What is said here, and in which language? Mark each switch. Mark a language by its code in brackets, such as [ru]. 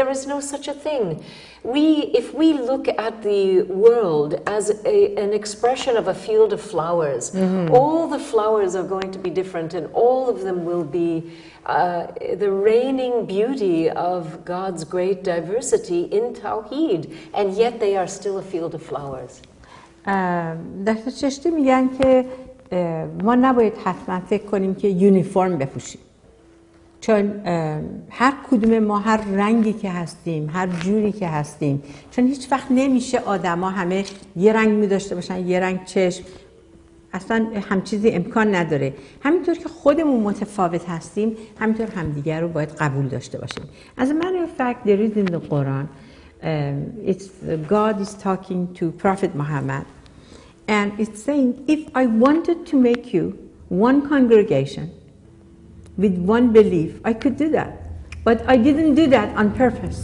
[en] There is no such a thing. If we look at the world as an expression of a field of flowers, all the flowers are going to be different, and all of them will be the reigning beauty of God's great diversity in Tawheed, and yet they are still a field of flowers. [fa] دکتر چشتی میگن که ما نباید حتما فکر کنیم که یونیفرم بپوشیم، چون هر کدوم ما هر رنگی که هستیم، هر جوری که هستیم، چون هیچ وقت نمیشه آدما همه یه رنگ می داشته باشن، یه رنگ چشم، اصلا هم چیزی امکان نداره. همینطور که خودمون متفاوت هستیم، همینطور همدیگر رو باید قبول داشته باشیم. [en] As a matter of fact, there is in the Quran, it's God is talking to Prophet Muhammad, and it's saying, if I wanted to make you one congregation with one belief, I could do that, but I didn't do that on purpose.